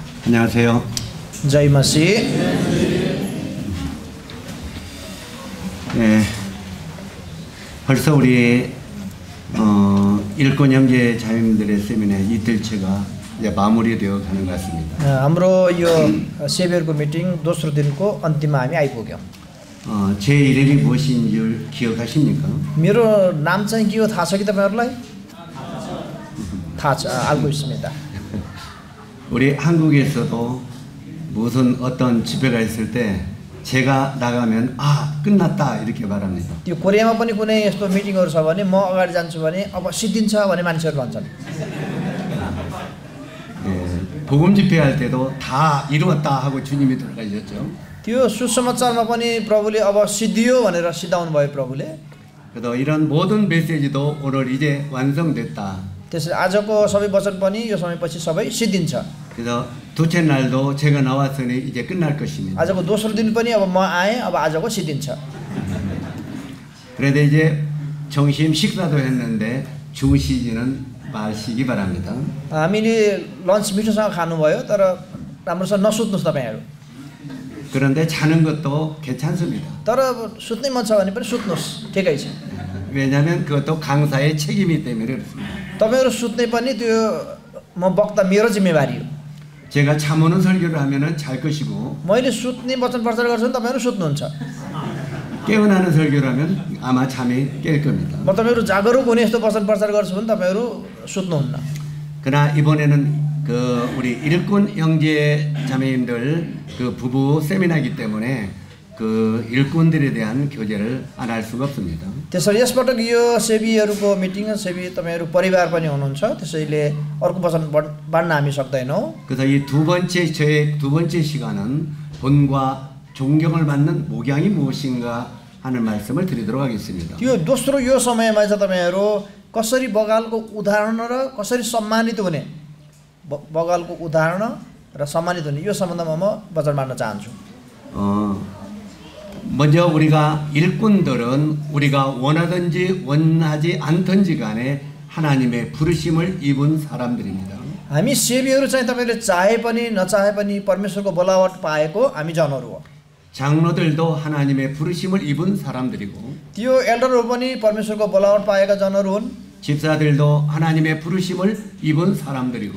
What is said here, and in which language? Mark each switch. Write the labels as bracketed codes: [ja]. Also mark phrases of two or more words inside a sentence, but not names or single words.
[ko] 안녕하세요. [ne] जय मसीह। [ko] 네, 벌써 우리 일꾼 형제 자매님들의 세미나 이틀째가 이제 마무리되어 가는 것 같습니다. [ne] हाम्रो यो सेभियरको मिटिङ दोस्रो दिनको अन्तिममा हामी आइपुग्यौँ। [ko] 제 이름이 무엇인 줄 기억하십니까? [ne] मेरो नाम चाहिँ के हो थाहा छ कि तपाईहरुलाई? थाहा छ, [ko] 알고 있습니다. 우리 한국에서도 무슨 어떤 집회가 있을 때 제가 나가면 끝났다 이렇게 말합니다. [ne] त्यो कोरियामा पनि कुनै यस्तो मिटिङहरु छ भने म अगाडि जान्छु भने अब सिद्धिन्छ भने मानिसहरु भन्छन्। [ko] 복음 집회할 때도 다 이루었다 하고 주님이 돌아가셨죠. [ne] त्यो सुसमाचारमा पनि प्रभुले अब सिद्धियो भनेर सिद्धाउनु भयो प्रभुले। [ko] 그래서 이런 모든 메시지도 오늘 이제 완성됐다. [ne] त्यसैले आजको सबै वचन पनि यो समयपछि सबै सिद्धिन्छ। [ko] 그래서 둘째 날도 제가 나왔으니 이제 끝날 것입니다. [ne] आजको दोस्रो दिन पनि अब म आए, अब आजको सिद्धिन्छ। [ko] 그래도 이제 점심 식사도 했는데 주무시지는 마시기 바랍니다. [ne] हामीले लन्च मिठोसँग खानुभयो तर राम्रोसँग नसुत्नुस् तपाईहरु। [ko] 그런데 자는 것도 괜찮습니다. [ne] तर अब सुत्नै मन छ भने पनि सुत्नुस्, ठिकै छ। [ko] 왜냐하면 그것도 강사의 책임이기 때문에 그렇습니다. [ne] तपाईहरु सुत्नै पनि त्यो म वक्ता मेरो जिम्मेवारी हो। [ko] 제가 잠오는 설교를 하면은 잘 것이고 [ne] मैले सुत्ने वचन प्रचार गर्छु भने तपाईहरु सुत्नुहुन्छ। [ko] 깨어나는 설교를 하면 아마 잠이 깰 겁니다. [ne] म तपाईहरु जागरुक हुने यस्तो वचन प्रचार गर्छु भने तपाईहरु सुत्नुहुन्न। [ko] 그러나 이번에는 우리 일꾼 형제 자매님들 부부 세미나이기 때문에 일꾼들에 대한 교제를 안 할 수가 없습니다. [ne] त्यसैले यसपटक यो सेवीहरुको मिटिङ सेवी तपाईहरु परिवार पनि हुनुहुन्छ। त्यसैले अर्को वचन बाड्न हामी सक्दैनौं। [ko] 그래서 이 저의 두 번째 시간은 본과 존경을 받는 목양이 무엇인가 하는 말씀을 드리도록 하겠습니다. [ne] त्यो दोस्रो यो समयमा चाहिँ तपाईहरु कसरी बगालको उदाहरण र कसरी सम्मानित हुने बगालको उदाहरण र सम्मानित हुने यो सम्बन्धमा म वचन बाड्न चाहन्छु। [ko] 먼저 우리가 일꾼들은 우리가 원하든지 원하지 않든지 간에 하나님의 부르심을 입은 사람들입니다. [ne] हामी सेवीहरु चाहिँ तपाईले चाहे पनि नचाहे पनि परमेश्वरको बोलावट पाएको हामी जनहरु हो। [ko] 장로들도 하나님의 부르심을 입은 사람들이고 [ne] त्यो एल्डरहरु पनि परमेश्वरको बोलावट पाएका जनहरु हुन्। [ko] 집사들도 하나님의 부르심을 입은 사람들이고